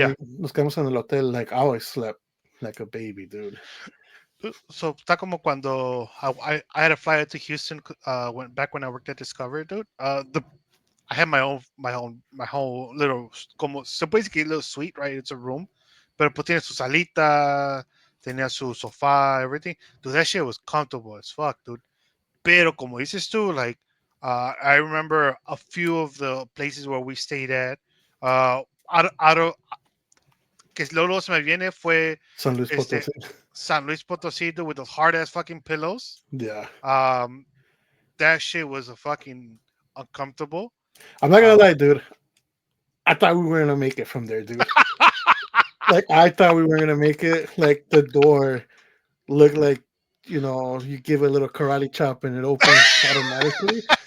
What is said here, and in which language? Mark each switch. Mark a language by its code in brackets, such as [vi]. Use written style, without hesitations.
[en] Yeah. we [es] nos quedamos en el hotel, [en] like I always slept like a baby, dude. So [es] está como cuando [en] I had to fly out to Houston when I worked at Discovery, dude. The I had my whole little [es] como [en] so basically a little suite, right? It's a room, [es] pero pues tiene su salita, tenía su sofá, [en] everything. Dude, that shit was comfortable as fuck, dude. [es] Pero como dices tú, [en] like I remember a few of the places where we stayed at. Out of, [es] que luego se me viene fue San Luis este Potosí. [en] San Luis Potosí, dude, with those hard ass fucking pillows. Yeah. Um, that shit was a fucking uncomfortable. I'm not gonna Uh, lie, dude. I thought we were gonna make it from there, dude. Like I thought we were gonna make it. Like the door looked like you give a little karate chop and it opens automatically.